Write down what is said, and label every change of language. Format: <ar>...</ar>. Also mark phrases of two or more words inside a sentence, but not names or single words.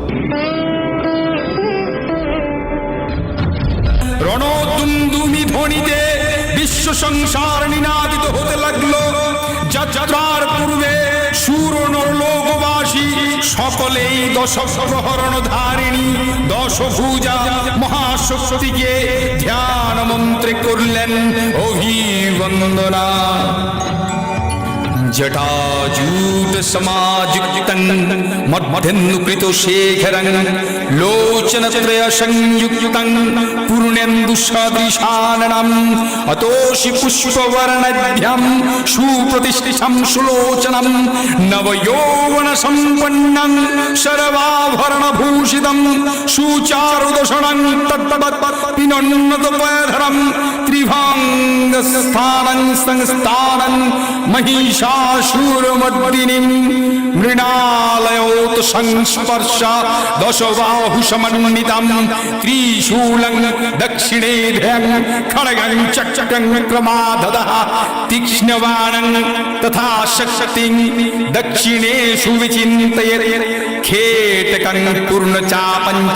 <bn>রণদুন্দুমি ধ্বনিতে বিশ্ব সংসার নিনাদিত হতে লাগলো। যাত্রার পূর্বে সুর নরলোকবাসী সকলেই দশ প্রহরণ ধারিণী দশভুজা মহাশক্তিকে ধ্যান মন্ত্রে করলেন অভিবন্দনা।</bn> <sa>জটাজূট সমাযুক্তং মধ্যেন্দুকৃত শেখরং লোচনত্রয় সংযুক্তং পূর্ণেন্দু সদৃশাননম অতোষি পুষ্পবর্ণাঢ্যম সুপ্রতিষ্ঠিতম সুলোচনম নবযৌবন সম্পন্নং সর্বাভরণভূষিতম সুচারুদশনং তদ্বৎ পিনোন্নতপয়ধরম ত্রিভঙ্গস্থানং সংস্থানং महिषासुरमर्दिनीं मृणालयोत संस्पर्श दशबाहु समन्वितं त्रिशूलं दक्षिणे ध्यान खड्गं चक्रं क्रमाददः तीक्ष्णबाणं तथा शक्तिं दक्षिणेषु विचिन्तयेत् खेटकं पूर्णचापं च</sa>